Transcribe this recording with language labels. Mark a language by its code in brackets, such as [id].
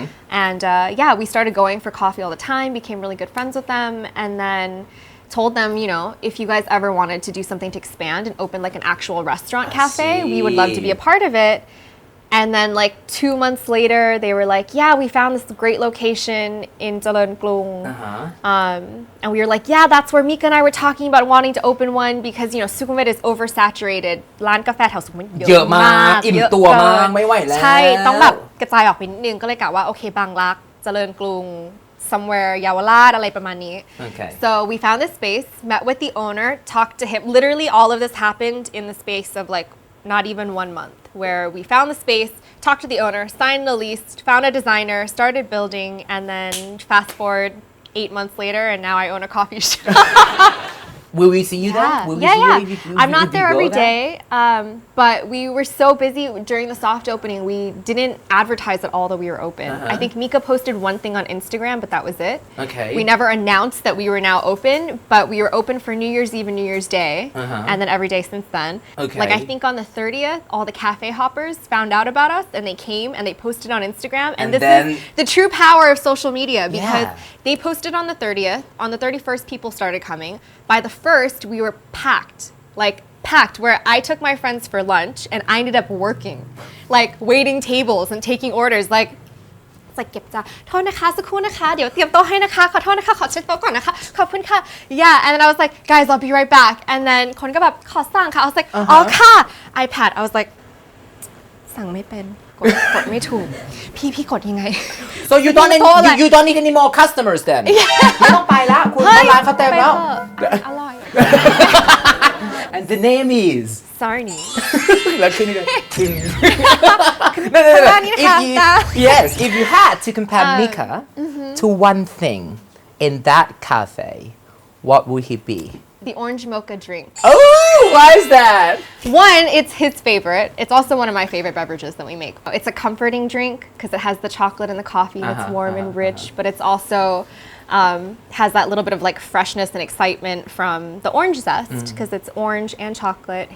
[en] And yeah, we started going for coffee all the time, became really good friends with them, and then told them, you know, if you guys ever wanted to do something to expand and open like an actual restaurant cafe, we would love to be a part of it. And then like 2 months later, they were like, yeah, we found this great location in Jalon Klung. And we were like, yeah, that's where Mika and I were talking about wanting to open one because, you know, Sukhumvit is oversaturated. [th] ร้านกาแฟแถวสุขุมวิท เยอะมากอิ่มตัวมากไม่ไหวแล้ว ใช่ต้องแบบกระจายออกไปนิดนึงก็เลยกะว่าโอเคบางรักเจริญกรุง [en] somewhere [th] เยาวราชอะไรประมาณนี้ [en] Okay. So we found this space, met with the owner, talked to him. Literally all of this happened in the space of like not even 1 month, where we found the space, talked to the owner, signed the lease, found a designer, started building, and then fast forward 8 months later, and now I own a coffee shop. Will we see you there? Will we see you if you- I'm not if you there go every there? day, but we were so busy during the soft opening. We didn't advertise at all that we were open. I think Mika posted one thing on Instagram, but that was it. Okay. We never announced that we were now open, but we were open for New Year's Eve and New Year's Day, and then every day since then. Okay. Like I think on the 30th, all the cafe hoppers found out about us, and they came and they posted on Instagram. And this then- is the true power of social media because Yeah. they posted on the 30th. On the 31st, people started coming. By the 1st, we were packed, where I took my friends for lunch and I ended up working, like waiting tables and taking orders, like it's like [th] เก็บจานโทษนะคะสักครู่นะคะเดี๋ยวเตรียมโต๊ะให้นะคะขอโทษนะคะขอเช็ดโต๊ะก่อนนะคะขอบคุณค่ะ [en] yeah and then I was like guys I'll be right back and then [th] คนก็แบบขอสั่งค่ะ [en] I was like [th] อ๋อค่ะ [en] iPad I was like [th] สั่งไม่เป็นกดไม่ถูกพี่กดยังไง [en] So you don't you don't need any more customers then [th] ไม่ต้องไปแล้วคุณเข้าร้านเขาเต็มแล้ว อร่อย [en] And the name is Sarni [th] แล้วขึ้นเลยขึ้น [en] No. [th] ร้านนี้นะคะ [en] Yes if you had to compare Mika to one thing in that cafe what would he be the orange mocha drink Oh why is that One, it's his favorite. It's also one of my favorite beverages that we make. It's a comforting drink because it has the chocolate and the coffee and it's warm and rich, but it's also has that little bit of like freshness and excitement from the orange zest because it's orange and chocolate.